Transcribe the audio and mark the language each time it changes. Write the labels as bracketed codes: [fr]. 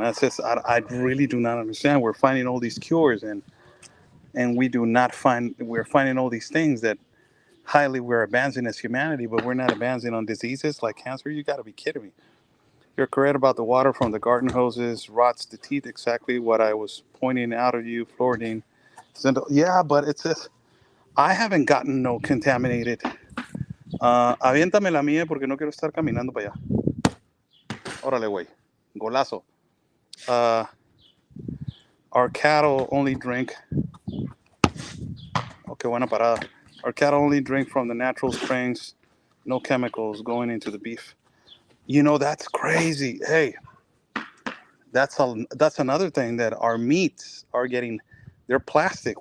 [en] That's just I really do not understand. We're finding all these cures, and we do not find we're finding all these things that highly we're advancing as humanity, but we're not advancing on diseases like cancer. You got to be kidding me. You're correct about the water from the garden hoses rots the teeth. Exactly what I was pointing out of you, fluorine. Yeah, but it's just I haven't gotten no contaminated. [es] Aviéntame la mía porque no quiero estar caminando para allá. Órale, güey. Golazo. [en] Uh, our cattle only drink. Okay, [es] buena parada. [en] Our cattle only drink from the natural springs, no chemicals going into the beef. You know, that's crazy. Hey, that's another thing that our meats are getting. They're plastic.